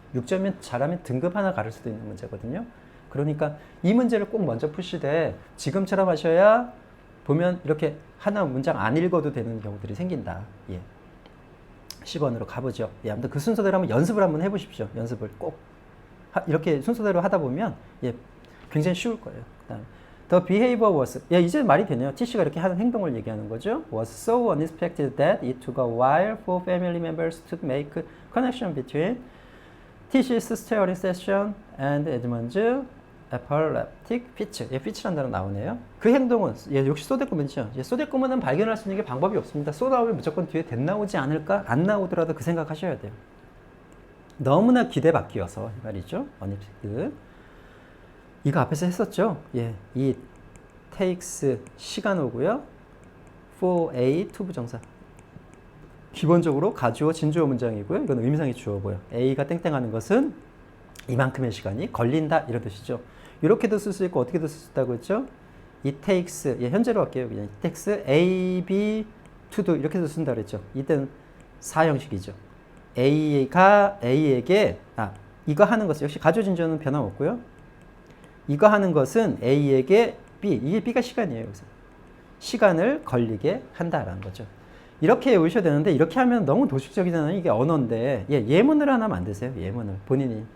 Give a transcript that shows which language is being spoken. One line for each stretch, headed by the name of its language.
Korean: 6점이면 잘하면 등급 하나 가를 수도 있는 문제거든요. 그러니까 이 문제를 꼭 먼저 푸시되 지금처럼 하셔야 보면 이렇게 하나 문장 안 읽어도 되는 경우들이 생긴다. 예. 10원으로 가보죠. 예, 아무튼 그 순서대로 한번 연습을 한번 해보십시오. 연습을 꼭 이렇게 순서대로 하다 보면 예, 굉장히 쉬울 거예요. 그다음
English: The behavior was
Korean: 예, 이제 말이 되네요. TC가 이렇게 하는 행동을 얘기하는 거죠.
English: Was so unexpected that it took a while for family members to make connection between TC's steering session and Edmund's epileptic fit.
Korean: 예, fit라는 단어 나오네요. 그 행동은 예, 역시 소데코멘이죠. 예, 소데코멘은 발견할 수 있는 게 방법이 없습니다. 쏘 나오면 무조건 뒤에 된 나오지 않을까? 안 나오더라도 그 생각하셔야 돼요. 너무나 기대받기여서 이 말이죠. unexpected. 이거 앞에서 했었죠. 예, 이 takes 시간 오고요.
English: for a to 부정사.
Korean: 기본적으로 가주어 진주어 문장이고요. 이건 의미상의 주어고요. A가 땡땡하는 것은 이만큼의 시간이 걸린다 이런 뜻이죠. 이렇게도 쓸 수 있고 어떻게도 쓸 수 있다고 했죠.
English: It takes
Korean: 예, 현재로 할게요.
English: 그냥 it takes A, B to do
Korean: 이렇게도 쓴다 그랬죠. 이때는 사형식이죠. A가 A에게 이거 하는 것은 역시 가주어 진주어는 변함없고요. 이거 하는 것은 A에게 B 이게 B가 시간이에요. 여기서 시간을 걸리게 한다라는 거죠. 이렇게 외우셔야 되는데 이렇게 하면 너무 도식적이잖아요. 이게 언어인데 예, 예문을 하나 만드세요. 예문을 본인이.